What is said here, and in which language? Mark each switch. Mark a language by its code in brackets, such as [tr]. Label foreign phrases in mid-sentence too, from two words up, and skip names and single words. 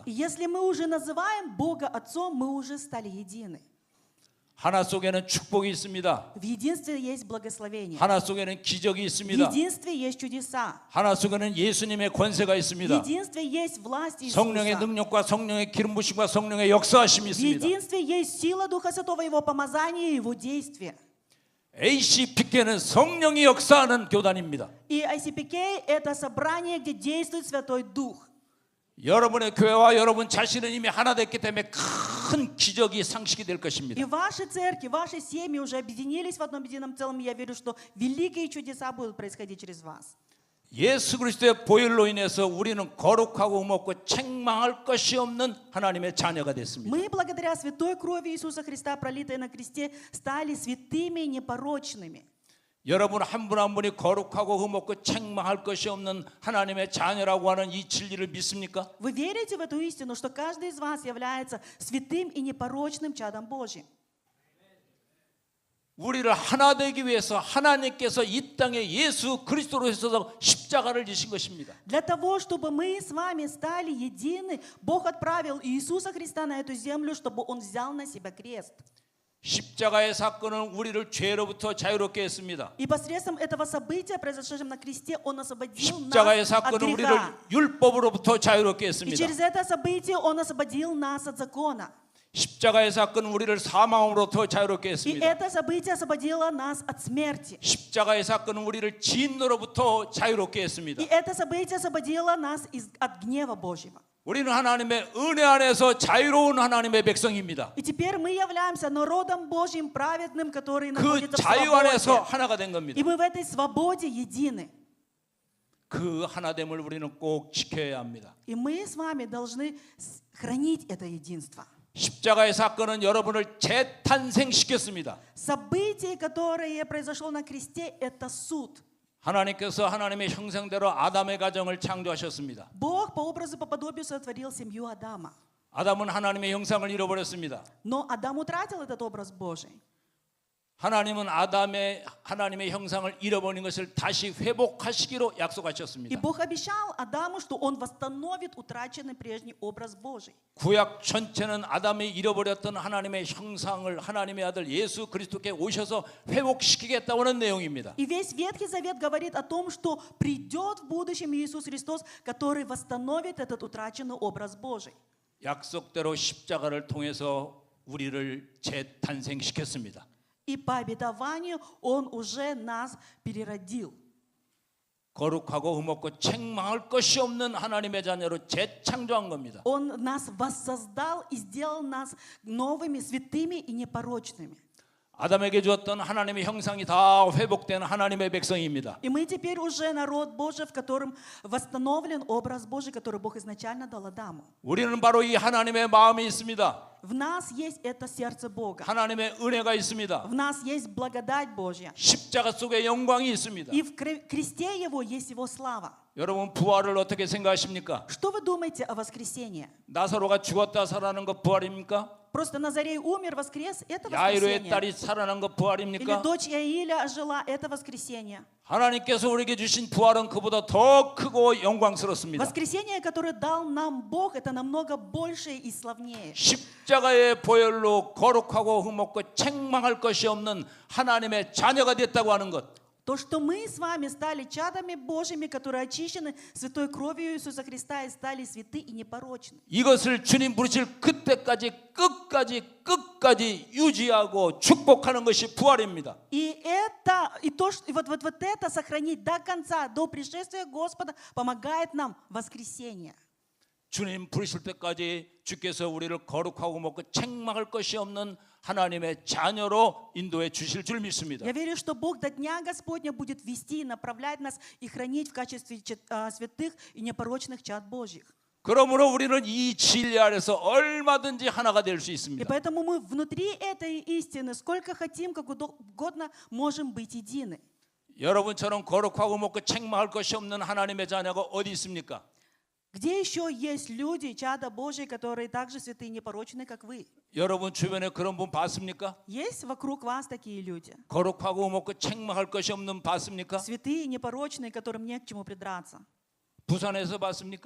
[ru] И если мы уже называем Бога Отцом, мы уже стали едины. [ko] 하나 속에는 축복이 있습니다. [ru] В единстве есть благословение. [ko] 하나 속에는 기적이 [ru] В [ko] 있습니다. [ru] единстве есть чудеса. [ko] 하나 속에는 예수님의 권세가 [ru] В [ko] 있습니다. [ru] единстве есть власть [ko] 성령의 [ru] Иисуса. [ko] 능력과 성령의 기름 부심과 성령의 역사하심이 [ru] В [ko] 있습니다. [ru] единстве есть сила Духа Святого, Его помазания и Его действия. [ko] ACPK는 성령이 역사하는 교단입니다. [ru] И ICPK – это собрание, где действует Святой Дух. [ko] 여러분의 교회와 여러분 자신은 이미 하나 됐기 때문에 큰 기적이 상식이 될 것입니다. [ru] И ваши церкви, ваши семьи уже объединились в одном едином целом. И я верю, что великие чудеса будут происходить через вас. [ko] 예수 그리스도의 보혈로 인해서 우리는 거룩하고 흠없고 책망할 것이 없는 하나님의 자녀가 됐습니다. [ru] Мы, благодаря святой крови Иисуса Христа, пролитой на кресте, стали святыми и непорочными. [ko] 여러분 한 분 한 분이 거룩하고 흠없고 책망할 것이 없는 하나님의 자녀라고 하는 이 진리를 믿습니까? [ru] Вы верите в эту истину, что каждый из вас является святым и непорочным чадом Божьим? [ko] 우리를 하나 되기 위해서 하나님께서 이 땅에 예수 그리스도로 있어서 십자가를 지신 것입니다. [ru] Для того, чтобы мы с вами стали едины, Бог отправил Иисуса Христа на эту землю, чтобы Он взял на себя крест. [ko] 십자가의 사건은 우리를 죄로부터 자유롭게 했습니다. [ru] И посредством этого события, произошедшем на кресте, Он освободил [ko] 십자가의 [ru] нас от [ko] 사건은 우리를 [ru] греха. [ko] 율법으로부터 자유롭게 [ru] И [ko] 했습니다. [ru] через это событие Он освободил нас от закона. [ko] 십자가의 사건은 우리를 사망으로부터 자유롭게 [ru] И [ko] 했습니다. [ru] это событие освободило нас от смерти. [ko] 십자가의 사건은 우리를 진노로부터 자유롭게 했습니다. [ru] И это событие освободило нас от гнева Божьего. [ko] 우리는 하나님의 은혜 안에서 자유로운 하나님의 백성입니다. [ru] И теперь мы являемся народом Божьим, праведным, который [ko] 그 [ru] находится в [ko] 자유 안에서 [ru] свободе. [ko] 하나가 된 겁니다. [ru] И мы в этой свободе едины. [ko] 그 하나됨을 우리는 꼭 지켜야 합니다. [ru] И мы с вами должны хранить это единство. [ko] 십자가의 사건은 여러분을 재탄생시켰습니다. [ru] Событие, которое произошло на кресте, это суд. [ko] 하나님께서 하나님의 형상대로 아담의 가정을 창조하셨습니다. [ru] Бог по образу, по подобию сотворил семью Адама. [ko] 아담은 하나님의 형상을 잃어버렸습니다. [ru] Но Адам утратил этот образ Божий. [ko] 하나님은 하나님의 형상을 잃어버린 것을 다시 회복하시기로 [ru] И [ko] 약속하셨습니다. [ru] Бог обещал Адаму, что он восстановит утраченный прежний образ Божий. [ko] 구약 전체는 아담이 잃어버렸던 하나님의 형상을 하나님의 아들 예수 그리스도께 오셔서 회복시키겠다는 내용입니다. [ru] И весь Ветхий Завет говорит о том, что придет в будущем Иисус Христос, который восстановит этот утраченный образ Божий. [ko] 약속대로 십자가를 통해서 우리를 재탄생시켰습니다. [ru] И по обетованию Он уже нас переродил. [ko] 거룩하고 흠없고 책망할 것이 없는 하나님의 자녀로 재창조한 겁니다. [ru] Он нас воссоздал и сделал нас новыми, святыми и непорочными. [ko] 아담에게 주었던 하나님의 형상이 다 회복된 하나님의 백성입니다. [ru] И мы теперь уже народ Божий, в котором восстановлен образ Божий, который Бог изначально дал Адаму. [ko] 우리는 바로 이 하나님의 마음이 있습니다. [ru] В нас есть это сердце Бога. [ko] 하나님의 은혜가 있습니다. [ru] В нас есть благодать Божья. [ko] 십자가 속에 영광이 있습니다. [ru] И в кресте Его есть Его слава. [ko] 여러분 부활을 어떻게 생각하십니까? [ru] Что вы думаете о воскресении? [ko] 나사로가 죽었다 살아난 것 부활입니까? [ru] Просто Назарей умер, воскрес, это [ko] 야이로의 [ru] воскресенье. [ko] 딸이 살아난 것 [ru] Или [ko] 부활입니까? [ru] дочь Иаиля ожила, это воскресенье. [ko] 하나님께서 우리에게 주신 부활은 그보다 더 크고 영광스럽습니다. [ru] Воскресенье, которое дал нам Бог, это намного больше и славнее. [ko] 십자가의 보혈로 거룩하고 흠없고 책망할 것이 없는 하나님의 자녀가 됐다고 하는 것. [ru] То, что мы с вами стали чадами Божьими, которые очищены святой кровью Иисуса Христа и стали святы и непорочны. [ko] 이것을 주님 부르실 그때까지 끝까지 유지하고 축복하는 것이 부활입니다. [ru] И вот это сохранить до конца, до пришествия Господа, помогает нам воскресенье. [ko] 주님 부르실 때까지 주께서 우리를 거룩하고 먹고 책망할 것이 없는 하나님의 자녀로 인도해 주실 줄 믿습니다. [ru] Я верю, что Бог до дня Господня будет вести и направлять нас и хранить в качестве святых и непорочных чад Божьих. [ko] 그러므로 우리는 이 진리 아래서 얼마든지 하나가 될 수 [ru] И [ko] 있습니다. [ru] поэтому мы внутри этой истины, сколько хотим, как угодно, можем быть едины. [ko] 여러분처럼 거룩하고 먹고 책망할 것이 없는 하나님의 자녀가 어디 있습니까? [ru] Где еще есть люди, чада Божьи, которые так же святые и непорочны, как вы? [ko] 여러분 주변에 그런 분 봤습니까? [ru] Есть вокруг вас такие люди? [ko] 거룩하고 먹고 책망할 것이 없는 봤습니까? [ru] Святые и непорочные, которым не к чему придраться. [ko] 부산에서 봤습니까?